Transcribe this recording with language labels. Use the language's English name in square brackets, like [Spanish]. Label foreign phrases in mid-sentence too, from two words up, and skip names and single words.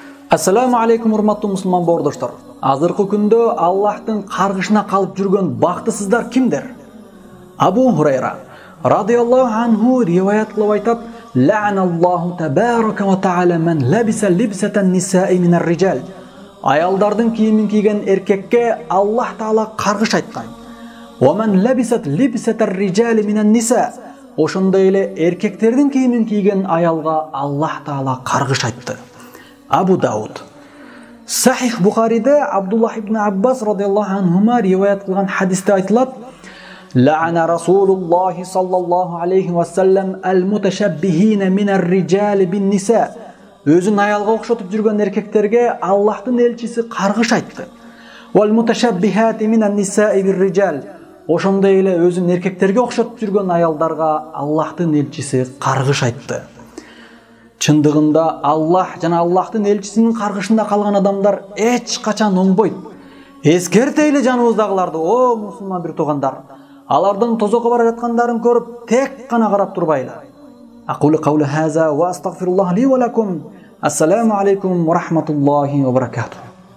[Arabic] السلام عليكم [Kyrgyz] урматтуу мусулман боордоштор. Азыркы күндө Аллахтын каргышына калып жүргөн бактысыздар кимдер? Абу Хурайра [Arabic] رضي الله عنه [Kyrgyz] риваят кылып айтат: [Arabic] "لعن الله تبارك وتعالى من لبس لبسة النساء من الرجال." [Kyrgyz] Аялдардын кийимин кийген эркекке Аллах Таала каргыш айткан. [Arabic] "ومن لبست لبسة الرجال من النساء." [Kyrgyz] Ошондой эле эркектердин кийимин кийген аялга Аллах Таала каргыш айтты. Абу Дауд. Сахих Бухариде Абдуллах ибн Аббас [Arabic] رضي الله عنهما [Kyrgyz] риваят кылган хадисте айтылат: [Arabic] "لعن رسول الله صلى الله عليه وسلم المتشبهين من الرجال بالنساء." [Kyrgyz] Өзүн аялга окшотуп жүргөн эркектерге Аллахтын элчиси каргыш айтты. [Arabic] "والمتشبهات من النساء بالرجال." [Kyrgyz] Ошондой эле өзүн эркектерге окшотуп жүргөн аялдарга Аллахтын элчиси каргыш айтты. Чындыгында Аллах жана Аллахтын элчисинин каргышында калган адамдар эч качан оңбойт. Эскертейле жаныбыздагыларды, о мусулман бир туугандар. Алардын тозокко бара жаткандарын көрүп, тек гана карап турбайлы. [Arabic] أقول قولي هذا وأستغفر الله لي ولكم. السلام عليكم ورحمة الله وبركاته.